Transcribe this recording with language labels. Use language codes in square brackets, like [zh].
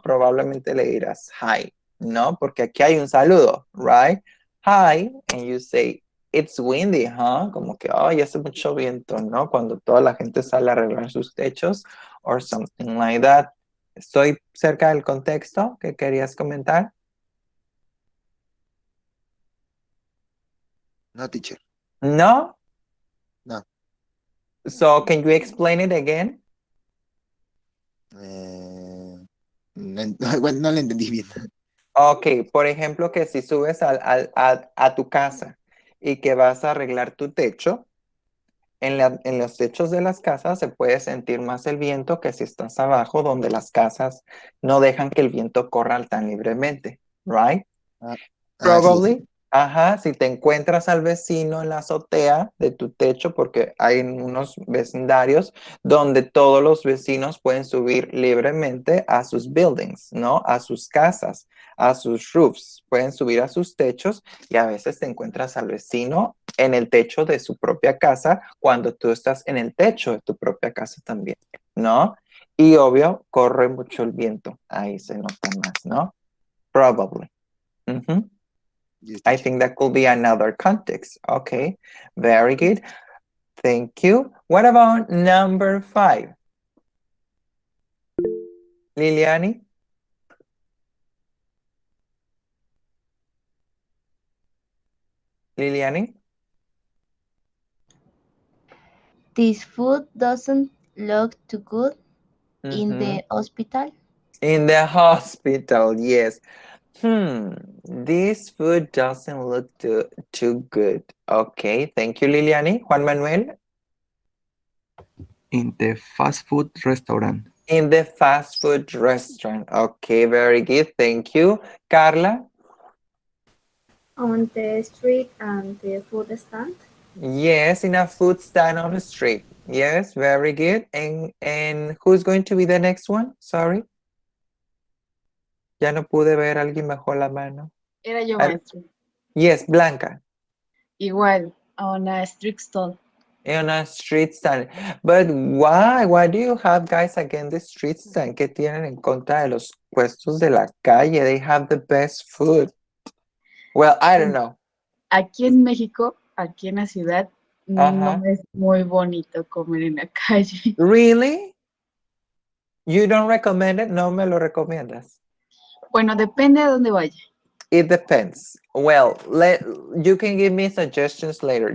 [es] Probablemente le dirás hi, ¿no? Porque aquí hay un saludo, right? [en] Hi, and you say, it's windy, huh? [es] Como que, ya hace mucho viento, ¿no? Cuando toda la gente sale a arreglar sus techos [en] or something like that. [es] ¿Estoy cerca del contexto que querías comentar? [en] No, teacher. No? No. So, can you explain it again? [es] Bueno, no lo entendí bien. Ok, por ejemplo, que si subes a tu casa y que vas a arreglar tu techo, en los techos de las casas se puede sentir más el viento que si estás abajo, donde las casas no dejan que el viento corra tan libremente, right? Sí, sí. Probably, ajá, si te encuentras al vecino en la azotea de tu techo, porque hay unos vecindarios donde todos los vecinos pueden subir libremente a sus buildings, ¿no? A sus casas, a sus roofs, pueden subir a sus techos y a veces te encuentras al vecino en el techo de su propia casa cuando tú estás en el techo de tu propia casa también, ¿no? Y obvio, corre mucho el viento, ahí se nota más, ¿no? [en] Probably. Ujú. Yes, I teacher. think that could be another context. Okay, very good. Thank you. What about number 5? Liliani? Liliani? This food doesn't look too good in Mhm. the hospital. In the hospital, yes. This food doesn't look too good. Okay, thank you, Liliani. Juan Manuel? In the fast food restaurant. In the fast food restaurant. Okay, very good. Thank you. Carla? On the street and the food stand. Yes, in a food stand on the street. Yes, very good. And who's going to be the next one? Sorry. [es] Ya no pude ver, alguien bajó la mano. Era yo, Al- maestro. [en] Yes, Blanca. Igual, on a strict stall. In a street stand. But why? Why do you have guys against the street stand? [es] ¿Qué tienen en contra de los puestos de la calle? [en] They have the best food. Well, I don't know. [es] Aquí en México, aquí en la ciudad, no Ajá. es muy bonito comer en la calle. [en] Really? You don't recommend it? [es] No me lo recomiendas. Bueno, depende de dónde vaya. [en] It depends. Well, you can give me suggestions later.